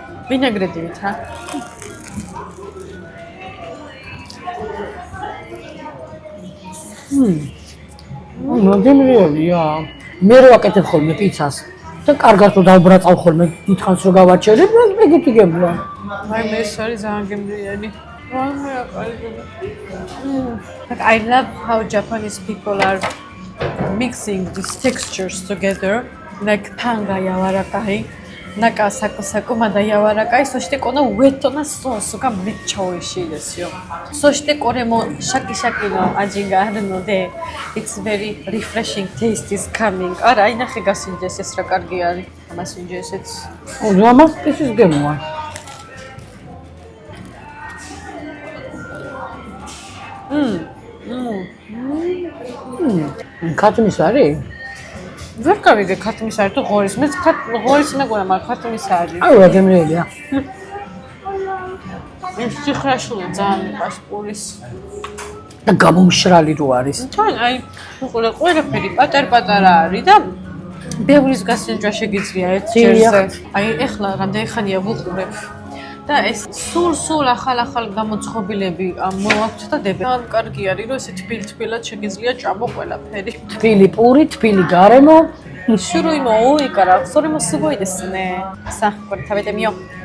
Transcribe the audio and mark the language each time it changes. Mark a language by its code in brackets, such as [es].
[ka] ვინეგრეტივით რა მოგემრიელია მე რო აკეთებ ხოლმე პიცას და კარგად რო დავბრაწავ ხოლმე დიდხანს რო გავაჩერებ ეგეთი გემოა აი მე ეს არის ძალიან გემრიელი [en] Like I love how Japanese people are mixing these textures together. [ja] Like panga yawarakai, naka sako mada yawarakai, そしてこのウェットなソースがめっちゃ美味しいですよ。そしてこれもシャキシャキの味があるので、 [en] it's very refreshing taste is coming. [ka] არა, აი ნახე გასინჯეს ეს რა კარგი არის. ამასინჯეს ეს. ამას ისის გემოა ქათმის არის? ვერ გავიგე ქათმის არის თუ ღორის. მე ღორის მეგონა, მაგრამ ქათმის არის. აი რა გემრიელია. ეს ციხრაშული ძალიან მიყვარს პურის. და გამომშრალი რო არის. თან აი ყველაფერი პატარ-პატარა არის და ბევრის გასინჯვა შეგიძლია ერთ ჯერზე. აი ეხლა რამდენი ხანია ვუყურებ. და ეს სულ ახალ გამოწყობილები მოვაქვთ და დებენ. ძალიან კარგი არის, რომ ესე თბილ-თბილად შეგიძლია ჭამო ყველაფერი. თბილი პური, თბილი გარემო. [ja] 種類も多いからそれもすごいですね。さあ、これ食べてみよう。